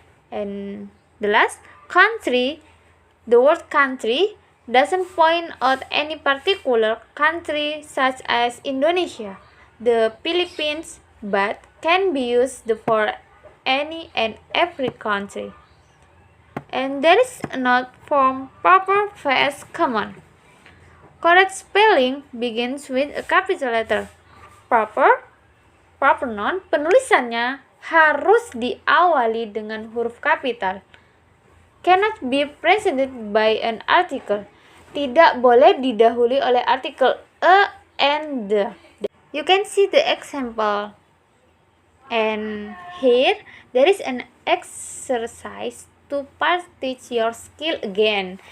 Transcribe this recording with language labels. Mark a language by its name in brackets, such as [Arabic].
[English] And the last, country, the word country doesn't point out any particular country such as Indonesia, the Philippines, but can be used for any and every country. And there is a note from proper vs common. Correct spelling begins with a capital letter. [Indonesian] Proper noun penulisannya harus diawali dengan huruf kapital. [English] Cannot be preceded by an article. [Indonesian] Tidak boleh didahului oleh artikel a and the. [English] You can see the example. And here there is an exercise to practice your skill again.